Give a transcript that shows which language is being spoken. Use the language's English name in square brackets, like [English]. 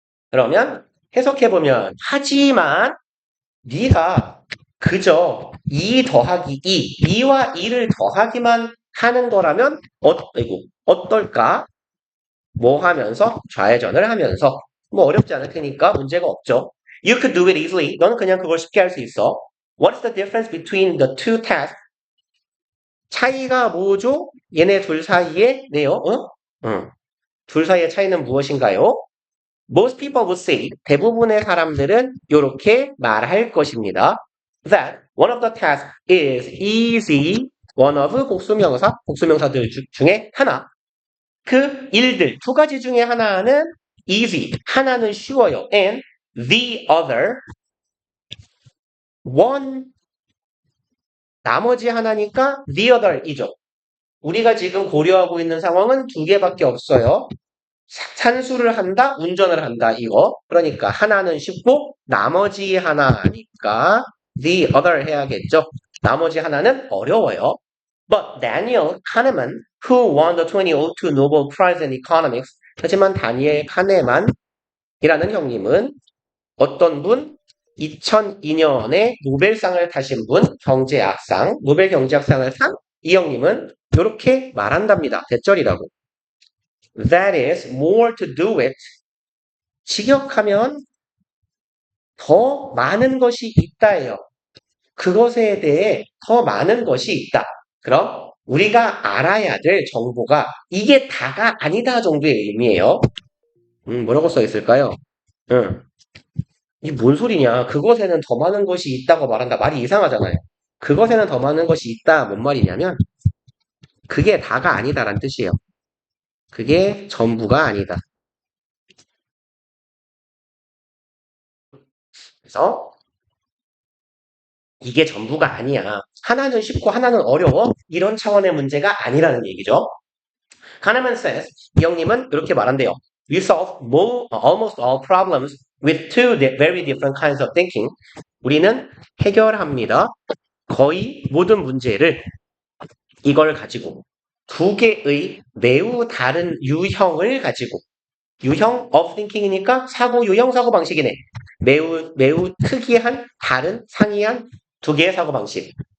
[Korean] 그러면 해석해보면 하지만 네가 그저 2 더하기 2와 2를 더하기만 하는 거라면 어떨까? 뭐 하면서 좌회전을 하면서 뭐 어렵지 않을 테니까 문제가 없죠. [English] You could do it easily. [Korean] 너는 그냥 그걸 쉽게 할 수 있어. [English] What's the difference between the two tasks? [Korean] 차이가 뭐죠? 얘네 둘 사이에 네요. 둘 사이의 차이는 무엇인가요? [English] Most people would say [Korean] 대부분의 사람들은 이렇게 말할 것입니다. [English] That one of the tasks is easy. [Korean] one of 복수명사들 중에 하나. 그 일들 두 가지 중에 하나는 easy, 하나는 쉬워요. [English] And the other, one, [Korean] 나머지 하나니까 [English] the other이죠. [Korean] 우리가 지금 고려하고 있는 상황은 두 개밖에 없어요. 산수를 한다, 운전을 한다, 이거. 그러니까 하나는 쉽고 나머지 하나니까 [English] the other [Korean] 해야겠죠. 나머지 하나는 어려워요. [English] But Daniel Kahneman, who won the 2002 Nobel Prize in Economics, [Korean] 하지만 다니엘 카네만이라는 형님은 어떤 분? 2002년에 노벨상을 타신 분, 경제학상, 노벨 경제학상을 탄 이 형님은 이렇게 말한답니다. 대절이라고. [English] That is more to do it. [Korean] 직역하면 더 많은 것이 있다예요. 그것에 대해 더 많은 것이 있다. 그럼 우리가 알아야 될 정보가 이게 다가 아니다 정도의 의미예요. 뭐라고 써 있을까요? 이게 뭔 소리냐? 그것에는 더 많은 것이 있다고 말한다. 말이 이상하잖아요. 그것에는 더 많은 것이 있다. 뭔 말이냐면 그게 다가 아니다라는 뜻이에요. 그게 전부가 아니다. 그래서 이게 전부가 아니야. 하나는 쉽고 하나는 어려워. 이런 차원의 문제가 아니라는 얘기죠. 카네만 [English] says, [Korean] 이 형님은 이렇게 말한대요. [English] We solve almost all problems with two very different kinds of thinking. [Korean] 우리는 해결합니다. 거의 모든 문제를 이걸 가지고 두 개의 매우 다른 유형을 가지고 유형 [English] of thinking [Korean] 이니까 사고 유형 사고 방식이네. 매우 특이한 다른 상이한 두 개의 사고 방식.